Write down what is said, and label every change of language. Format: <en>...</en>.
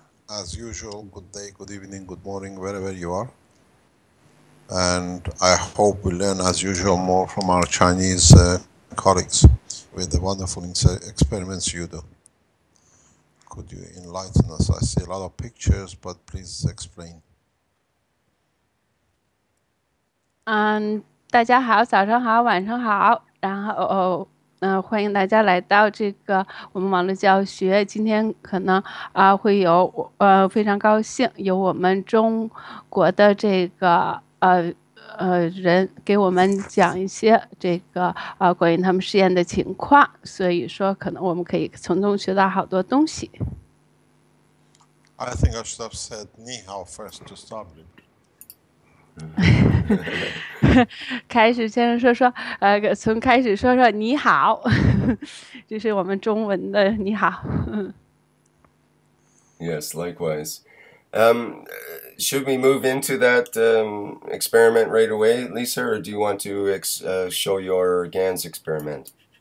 <en>As usual, good day, good evening, good morning, wherever you are. And I hope we learn, as usual, more from our Chinese colleagues with the wonderful experiments you do. Could you enlighten us? I see a lot of pictures, but please explain.</en> <zh>大家好，早上好，晚上好，然后欢迎大家来到这个我们网络教学。今天可能会有非常高兴有我们中国的这个人给我们讲一些这个关于他们实验的情况，所以说可能我们可以从中学到好多东西。</zh> <en>I think I should have said 你好 first to start with.</en> <zh>开始先生说从开始说你好，这是我们中文的你好。</zh> <en>Yes, likewise. Should we move into that experiment right away, Lisa, or do you want to show your GANs experiment?</en>